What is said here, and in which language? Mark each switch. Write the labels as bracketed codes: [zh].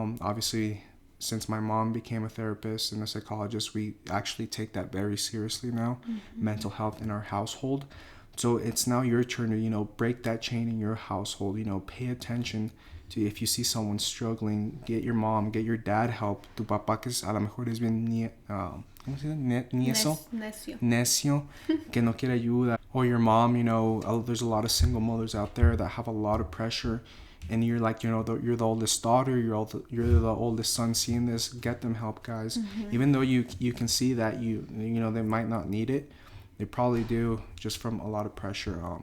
[en] Obviously, since my mom became a therapist and a psychologist, we actually take that very seriously now, mental health in our household. So it's now your turn to, break that chain in your household. Pay attention to if you see someone struggling, get your mom, get your dad help. [es] Tu papá que a lo mejor es bien ¿cómo se dice? Necio, que no quiere ayuda. [en] Or your mom, there's a lot of single mothers out there that have a lot of pressure. And you're like, you're the oldest daughter, you're the oldest son seeing this. Get them help, guys. Even though you can see that they might not need it, they probably do, just from a lot of pressure.